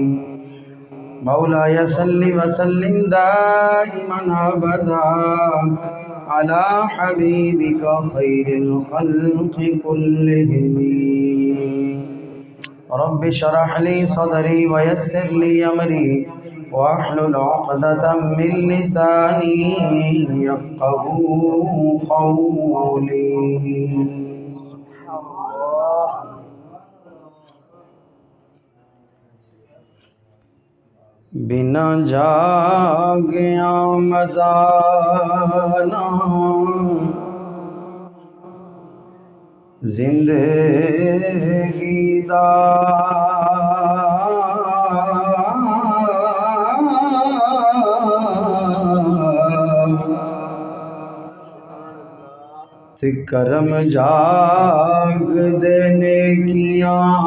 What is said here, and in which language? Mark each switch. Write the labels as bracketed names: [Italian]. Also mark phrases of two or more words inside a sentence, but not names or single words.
[Arabic] مولاي صل وسلم دائما أبدا على حبيبك خير الخلق كلهم. رب اشرح لي صدري ويسر لي أمري واحلل عقدة من لساني يفقهوا قولي. [Punjabi] بنا جاگیا مزانا زندگی دا تے کرم جاگ دینے کیا